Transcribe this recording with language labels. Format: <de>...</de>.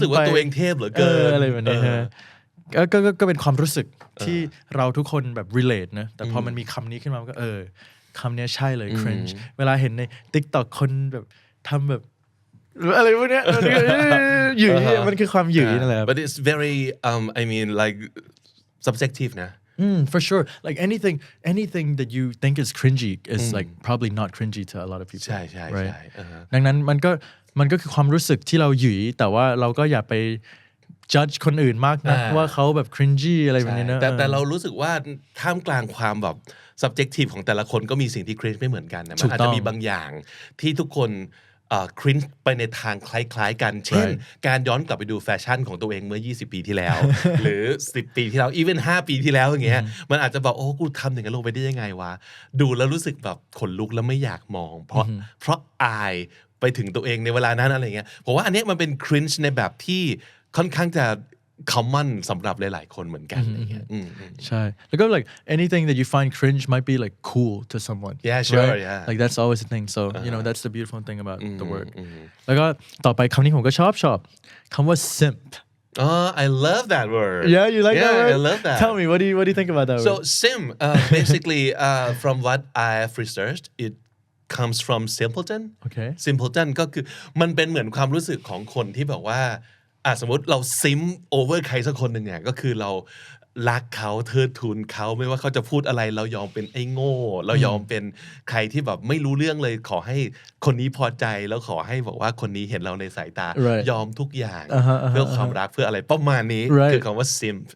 <th>รู้สึกว่าตัวเองเทพเหลือเกิน อะไรแบบนี้ฮะก็เป็นความรู้สึกที่เราทุกคนแบบ relate นะแต่พอมันมีคำนี้ขึ้นมาก็คำนี้ใช่เลย cringe เวลาเห็นใน TikTok คนแบบทำแบบอะไรพวกเนี้ยหยิ่มันคือความหยิ่นั่นแหละ</th> <en>but it's very I mean like subjective นะ for sure like anything that you think is cringy is like probably not cringy to a lot of people</en> <th>ใช่ใช่ right ดังนั้นมันก็คือความรู้สึกที่เราหยิ่แต่ว่าเราก็อย่าไป judge คนอื่นมากนะว่าเขาแบบ cringy อะไรแบบนี้นะ แต่เรารู้สึกว่าท่ามกลางความแบบ subjective ของแต่ละคนก็มีสิ่งที่ cringe ไม่เหมือนกันนะมันอาจจะมีบางอย่างที่ทุกคนcringe ไปในทางคล้ายๆกันเช่นการย้อนกลับไปดูแฟชั่นของตัวเองเมื่อ20 ปีที่แล้ว หรือ10 ปีที่แล้ว even 5 ปีที่แล้วอย่างเงี้ยมันอาจจะบอกโอ้กูทำอย่างนั้นลงไปได้ยังไงวะดูแล้วรู้สึกแบบขนลุกแล้วไม่อยากมองเพ ราะอายไปถึงตัวเองในเวลานั้นอะไรเงี้ยผมว่าอันนี้มันเป็น cringe ในแบบที่ค่อนข้างจะcommon สำหรับหลายๆคนเหมือนกันอย่างเงี้ย ใช่แล้วก็</th> <en>like anything that you find cringe might be like cool to someone yeah sure right? yeah like that's always the thing so you know that's the beautiful thing about the word</en> <th>แล้วก็ต่อไปคำนี้ผมก็ชอบคำว่า</th> <en>simp oh I love that word yeah you like that word I love that tell me what do you think about that so word simp basically from what I have researched it comes from simpleton okay</en> <th>simpleton ก็คือมันเป็นเหมือนความรู้สึกของคนที่แบบว่าสมมติเราซิมโอเวอร์ใครสักคนหนึ่งเนี่ยก็คือเรารักเขาเทิดทูนเขาไม่ว่าเขาจะพูดอะไรเรายอมเป็นไอ้โง่เรายอมเป็นใครที่แบบไม่รู้เรื่องเลยขอให้คนนี้พอใจแล้วขอให้บอกว่าคนนี้เห็นเราในสายตายอมทุกอย่างเพื่อความรักเพื่ออะไรประมาณนี้คือคำว่า simp</th>